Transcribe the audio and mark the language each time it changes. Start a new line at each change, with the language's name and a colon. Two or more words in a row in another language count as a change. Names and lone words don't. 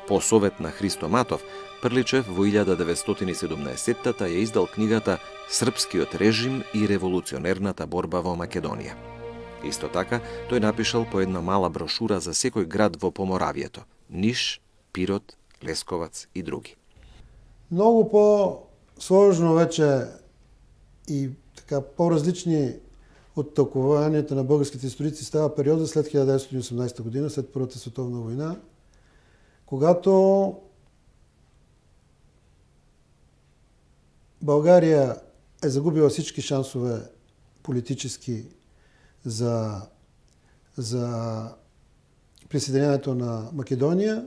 Macedonian: По совет на Христо Матов, Прличев во 1917-та ја издал книгата «Српскиот режим и револуционерната борба во Македонија». Исто така, тој напишал по една мала брошура за секој град во Поморавието – Ниш, Пирот, Лесковац и други.
Bulgarian: Много по-сложно вече и така по-различни от тълкуванията на българските историци става периода след 1918 година, след Първата световна война, когато България е загубила всички шансове политически за присъединяването на Македония.